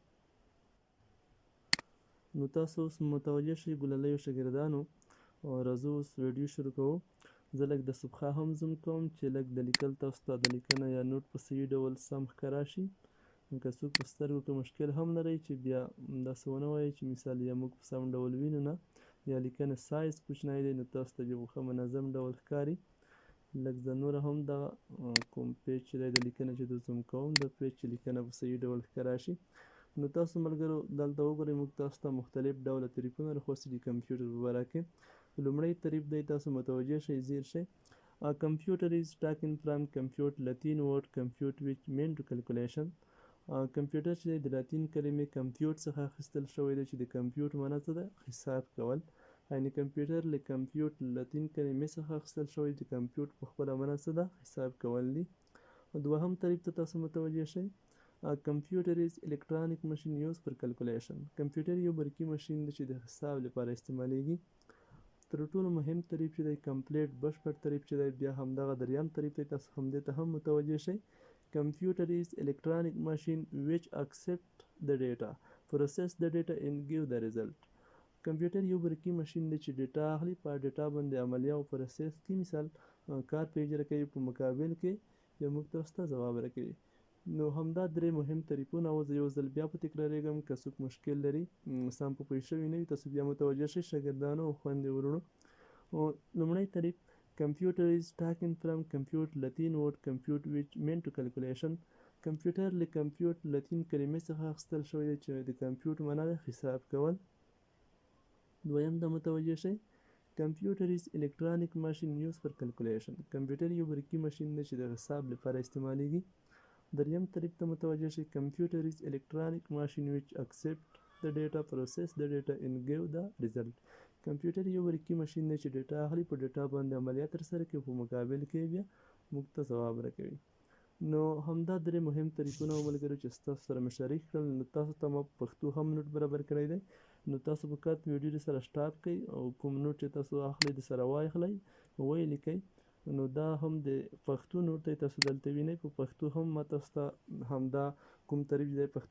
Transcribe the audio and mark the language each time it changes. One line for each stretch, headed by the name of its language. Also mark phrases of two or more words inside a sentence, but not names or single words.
Pashto: نو تاسو اوس متوجه شئ ګلالیو شاګردانو راځو اوس ویډیو شروع کوو زه لږ د صفحه هم زوم کوم چې لږ د لیکل تاسو ته د لیکنه یا نوټ په صحیح ډول سم ښکاره شي که څوک په سترګو کې مشکل هم لرئ چې بیا داسې ونه وایئ چې مثال یا موږ په سم ډول وینو نه یا لیکنه سایز کوچنی دی نو تاسو ته بیا په ښه منظم ډول ښکاري لږ زه نوره هم دغه کوم پیج چې دی د لیکنه چې د زوم کوم د پیج چې لیکنه په صحیح ډول ښکاره شي نو تاسو ملګرو دلته وګورئ موږ تاسو ته مختلف ډوله تعریفونه راخوستي دي کمپیوټر په باره کې لومړی تعریف دی تاسو متوجه شئ زیر شئ
English: computer is taken from compute latin word compute which mean to calculation
Pashto: کمپیوټر چې د لاتین کلمې کمپیوټ څخه اخیستل شوی دی چې د کمپیوټ معنی څه ده حساب کول یعنې کمپیوټر له کمپیوټ لاتین کلمې څخه اخیستل شوی د کمپیوټ په خپله معنی څه ده حساب کول دي دوهم تعریف ته تاسو متوجه شئ
English: computer is electronic machine use for calculation
Pashto: کمپیوټر یو برقي ماشین دی چې د حساب لپاره استعمالیږي تر ټولو مهم تعریف چې دی کمپلیټ بشپړ تعریف چې دی بیا همدغه دریم تعریف دی تاسو همدې ته هم متوجه شئ کمپیوټر is
English: electronic machine which accept the data process the data and give the result
Pashto: کمپیوټر یو برقي ماشین دی چې ډیټا اخلي په ډیټا باندې عملیه او پروسس کې مثال کار په اجرا کوي په مقابل کې یو موږ تاسو ته ځواب راکوي نو همدا درې مهم تعریفونه او زه یو ځل بیا په تکراریږم که څوک مشکل لري سم په پوه شوي نه وي تاسو بیا متوجه شئ شاګردانو او خویندې ورونو لومړی تعریف
English: Computer is taken from compute Latin word compute which meant to calculation
Pashto: کمپیوټر له کمپیوټ لاتین کلمې څخه اخیستل شوی دی چې د کمپیوټ معنا ده حساب کول دویم ته متوجه شئ کمپیوټر
English: is electronic machine used for calculation
Pashto: کمپیوټر یو برقي ماشین دی چې د حساب لپاره استعمالیږي دریم تعریف ته متوجه شئ کمپیوټر
English: is electronic machine which accept the data process the data and give the result
Pashto: کمپیوټر یو برقي ماشین دی چې ډیټا اخلي په ډیټا باندې عملیات ترسره کوي په مقابل کې بیا موږ ته ځواب راکوي نو همدا درې مهم تعریفونه ملګرو چې ستاسو سره مې شریک کړل نو تاسو ته ما پښتو هم نوټ برابر کړی دی نو تاسو په کات ویډیو سره سټاپ کړئ او کوم نوټ چې تاسو اخلئ د سره واخلئ ویې لیکئ نو دا هم د پښتو نوټ دی تاسو دلته وینئ په پښتو هم ما تاسو ته همدا کوم تعریف دی پښتو